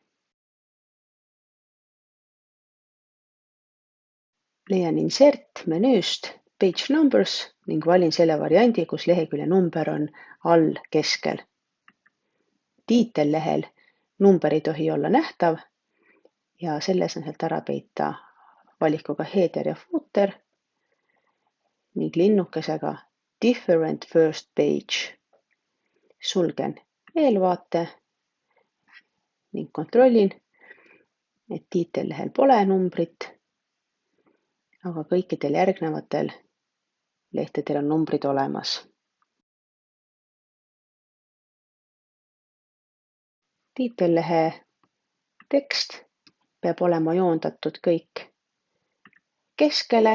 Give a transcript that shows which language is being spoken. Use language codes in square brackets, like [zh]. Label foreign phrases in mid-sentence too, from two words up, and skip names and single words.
[et] Leian Insert menüüst Page Numbers ning valin selle variandi, kus lehekülje number on all keskel. Tiitellehel number ei tohi olla nähtav ja selles on sealt ära peita valikuga header ja footer ning linnukesega [en] different first page. [et] Sulgen eelvaate ning kontrollin, et tiitellehel pole numbrit, aga kõikidel järgnevatel lehtedel on numbrid olemas. Tiitellehe tekst peab olema joondatud kõik keskele.